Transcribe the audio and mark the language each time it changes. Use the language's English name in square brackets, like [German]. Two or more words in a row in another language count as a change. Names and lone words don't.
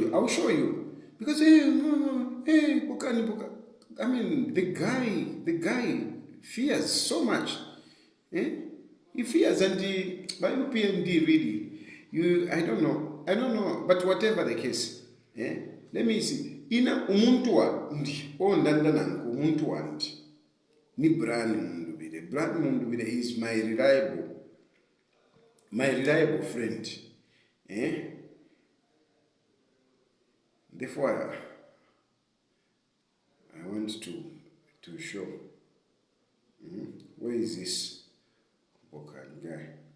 [English] I'll show you Because hey, I mean, the guy fears so much. Eh? He fears, and by PMD really, I don't know, but whatever the case, let me see. [Bemba] Ina umuntu wandi, nangu umuntu wandi, ni brand mundubile. [English] Brand mundubile is my reliable friend. Therefore, I want to show. Where is this Bokan guy?